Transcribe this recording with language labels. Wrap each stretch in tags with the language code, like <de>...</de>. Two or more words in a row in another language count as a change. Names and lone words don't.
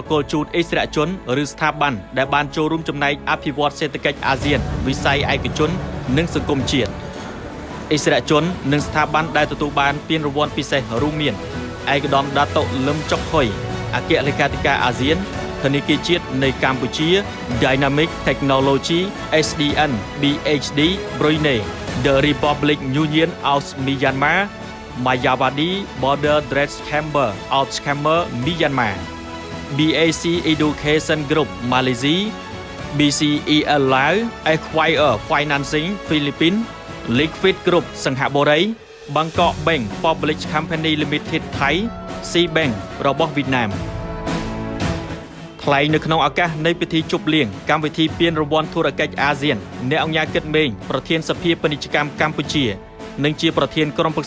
<km>គល់ជូនឥស្សរជនឬស្ថាប័នដែលបានចូលរួមចំណែកអភិវឌ្ឍសេដ្ឋកិច្ចអាស៊ានវិស័យឯកជននិងសង្គមជាតិឥស្សរជននិងស្ថាប័នដែលទទួលបានពានរង្វាន់ពិសេសរួមមានឯកឧត្តមដាតុលឹមចុកហុយអគ្គលេខាធិការអាស៊ានធនា គារជាតិនៃកម្ពុជា Dynamic Technology SDN BHD Brunei The Republic Union of Myanmar Mayawadi Border Dredge Chamber of Scammer Myanmar BAC Education Group Malaysia BCEL Lao Acquire Financing Philippines Liquid Group សង្ហបុរី Bangkok Bank Public Company Limited Thai C Bank របស់វៀត ណាមថ្លែងនៅក្នុងឱកាសនៃពិធីជប់លៀងកម្មវិធីពានរង្វាន់ធុរកិច្ចអាស៊ានអ្នកអង្គការគិតមេងប្រធានសភាពាណិជ្ជកម្មកម្ពុជានិងជាប្រធានក្រុមប្រឹ</km>